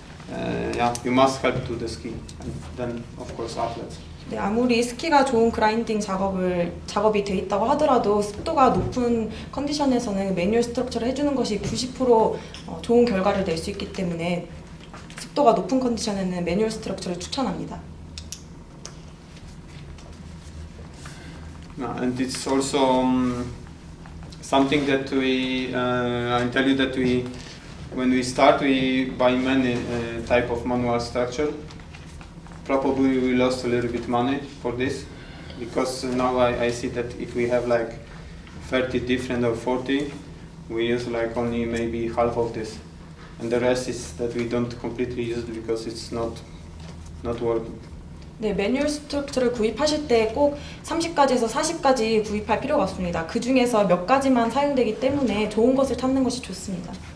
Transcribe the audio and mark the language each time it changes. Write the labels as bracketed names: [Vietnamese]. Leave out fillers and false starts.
[English] yeah, you must help to the ski, and then of course athletes. [Korean] 네, 아무리 스키가 좋은 그라인딩 작업이 돼 있다고 하더라도 습도가 높은 컨디션에서는 매뉴얼 스트럭처를 해주는 것이 90% 좋은 결과를 낼 수 있기 때문에 습도가 높은 컨디션에는 매뉴얼 스트럭처를 추천합니다. [English] And it's also something that I tell you that when we start, we buy many type of manual structure. Probably we lost a little bit money for this, because now I see that if we have like 30 different or 40, we use like only maybe half of this, and the rest is that we don't completely use it because it's not working. [Korean] 네, 매뉴얼 스트럭처를 구입하실 때 꼭 30가지에서 40가지 구입할 필요가 없습니다. 그 중에서 몇 가지만 사용되기 때문에 좋은 것을 찾는 것이 좋습니다.